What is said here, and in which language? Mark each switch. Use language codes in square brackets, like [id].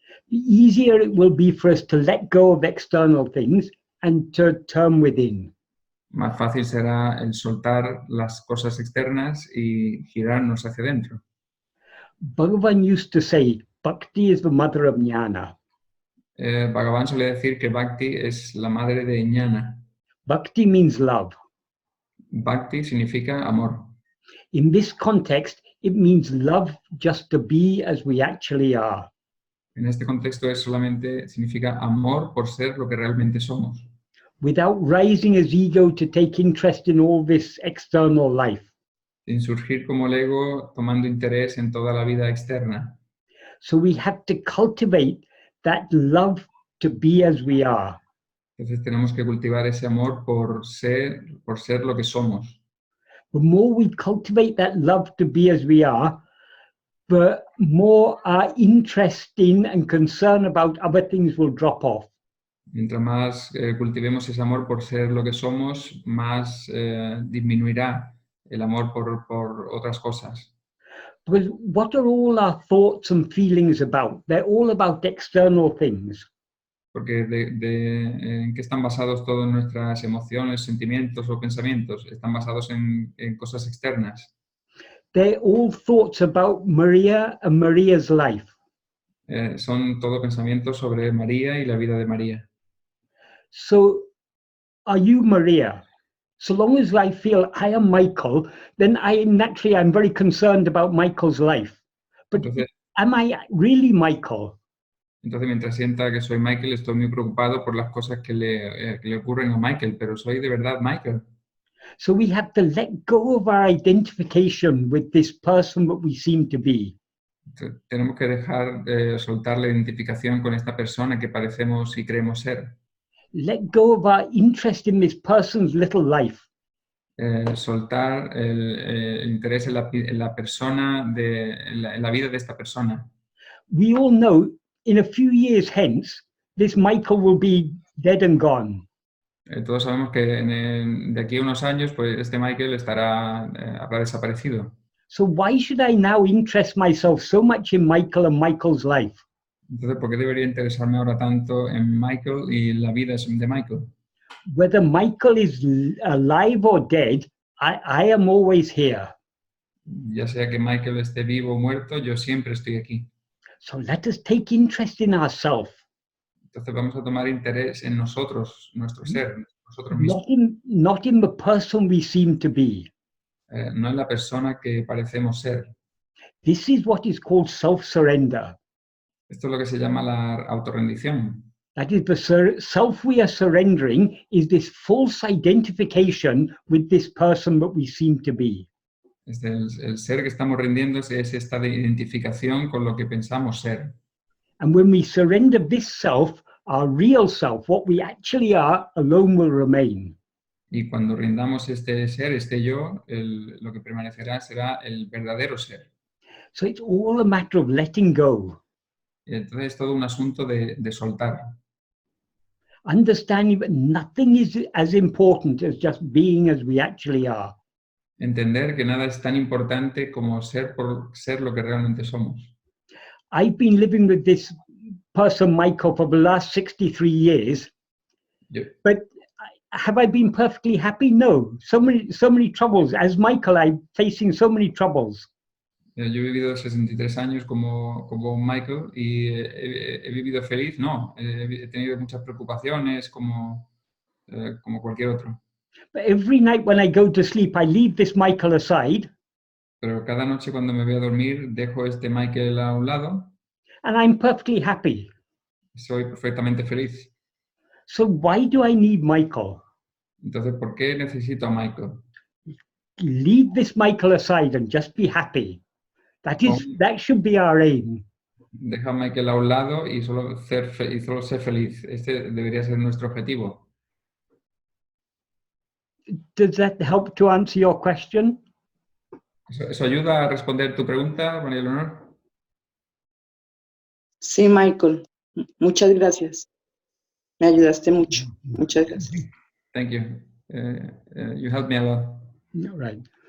[en] the easier it will be for us to let go of external things and to turn within. [es] Más fácil será el soltar las cosas externas y girarnos hacia adentro. [en] Bhagavan used to say, Bhakti is the mother of jnana. [es] Bhagavan suele decir que Bhakti es la madre de Jnana. [en] Bhakti means love. [es] Bhakti significa amor. [en] In this context, it means love just to be as we actually are. [es] En este contexto significa amor por ser lo que realmente somos. [en] Without rising as ego to take interest in all this external life. [es] Sin surgir como el ego tomando interés en toda la vida externa. [en] So we have to cultivate that love to be as we are. [es] Entonces tenemos que cultivar ese amor por ser lo que somos. [en] The more we cultivate that love to be as we are, the more our interest in and concern about other things will drop off. [es] Mientras más cultivemos ese amor por ser lo que somos, más disminuirá el amor por otras cosas. [en] Because what are all our thoughts and feelings about? They're all about external things. [es] Porque ¿en qué están basados todas nuestras emociones, sentimientos o pensamientos? Están basados en cosas externas. [en] They're all thoughts about Maria and Maria's life. [es] Son todo pensamientos sobre María y la vida de María. [en] So are you Maria? So long as I feel I am Michael, then I'm very concerned about Michael's life. But [es] Entonces, [en] am I really Michael? [es] entonces, mientras sienta que soy Michael, estoy muy preocupado por las cosas que le ocurren a Michael, pero soy de verdad Michael. [en] So we have to let go of our identification with this person that we seem to be. [es] Entonces, tenemos que dejar soltar la identificación con esta persona que parecemos y creemos ser. [en] Let go of our interest in this person's little life. [es] Soltar el interés en la persona, en la vida de esta persona. [en] We all know in a few years hence, this Michael will be dead and gone. [es] Todos sabemos que de aquí a unos años, pues este Michael habrá desaparecido. [en] So why should I now interest myself so much in Michael and Michael's life? [es] Entonces, ¿por qué debería interesarme ahora tanto en Michael y la vida de Michael? [en] Whether Michael is alive or dead, I am always here. [es] Ya sea que Michael esté vivo o muerto, yo siempre estoy aquí. [en] So let us take interest in ourselves. [es] Entonces vamos a tomar interés en nosotros, nuestro ser, nosotros mismos. [en] Not in the person we seem to be. [es] No en la persona que parecemos ser. [en] This is what is called self-surrender. [es] Esto es lo que se llama la autorrendición. [en] That is, the self we are surrendering is this false identification with this person that we seem to be. [es] El ser que estamos rindiéndose es esta de identificación con lo que pensamos ser. [en] And when we surrender this self, our real self, what we actually are, alone will remain. [es] Y cuando rindamos este ser, este yo, lo que permanecerá será el verdadero ser. [en] So it's all a matter of letting go. [es] Y entonces es todo un asunto de soltar. [en] Understanding that nothing is as important as just being as we actually are. [es] Entender que nada es tan importante como ser por ser lo que realmente somos. [en] I've been living with this person, Michael, for the last 63 years. But have I been perfectly happy? No. So many troubles. As Michael, I'm facing so many troubles. [es] Yo he vivido 63 años como Michael y he vivido feliz. No, he tenido muchas preocupaciones como cualquier otro. [en] But every night when I go to sleep, I leave this Michael aside. [es] Pero cada noche cuando me voy a dormir, dejo este Michael a un lado. [en] And I'm perfectly happy. [es] Soy perfectamente feliz. [en] So why do I need Michael? [es] Entonces, ¿por qué necesito a Michael? [en] Leave this Michael aside and just be happy. That should be our aim. [es] Deja a Michael a un lado y solo ser feliz. Este debería ser nuestro objetivo. [en] Does that help to answer your question? [es] ¿Eso ayuda a responder tu pregunta, María Leonor? Sí, Michael. Muchas gracias. Me ayudaste mucho. Muchas gracias. [en] Thank you. You helped me a lot. Right.